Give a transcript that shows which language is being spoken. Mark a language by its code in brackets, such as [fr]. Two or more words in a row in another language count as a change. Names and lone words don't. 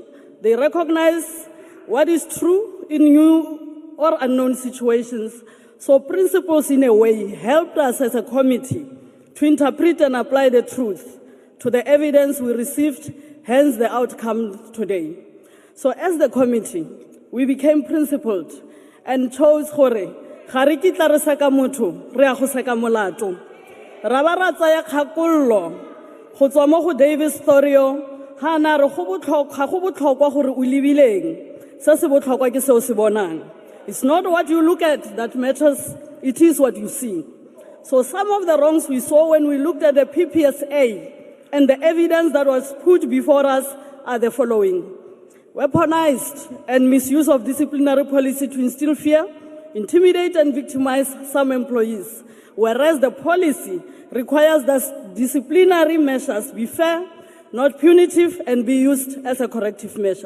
[en] They recognize what is true in new or unknown situations. So principles, in a way, helped us as a committee to interpret and apply the truth to the evidence we received, hence the outcome today. So as the committee, we became principled and chose [tn] gore gare ke tla re seka motho re a go seka molato ra ba ra tsaya kgakollo go tswa mo go Davis Thorio ha na re go botlhokwa gore o lebileng se se botlhokwa ke se o se bonang. [en] It's not what you look at that matters, it is what you see. So some of the wrongs we saw when we looked at the PPSA and the evidence that was put before us are the following: weaponized and misuse of disciplinary policy to instill fear, intimidate and victimize some employees, whereas the policy requires that disciplinary measures be fair, not punitive, and be used as a corrective measure.